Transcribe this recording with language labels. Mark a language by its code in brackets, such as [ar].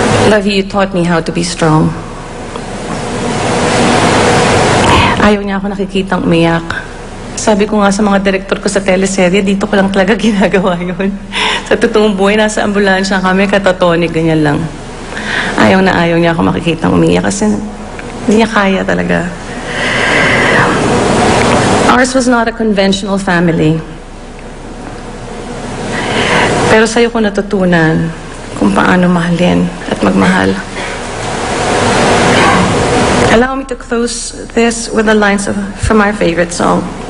[en] Love you taught me how to be strong. [tl] Ayaw niya ako nakikitang umiyak. Sabi ko nga sa mga direktor ko sa teleserye, dito ko lang talaga ginagawa yun. Sa totoong buhay, nasa ambulansya kami, katatonig, ganyan lang. Ayaw niya ako makikitang umiyak kasi hindi niya kaya talaga. [en] Ours was not a conventional family. [tl] Pero sa'yo ko natutunan kung paano mahalin at magmahal. [en] Allow me to close this with the lines from our favorite song.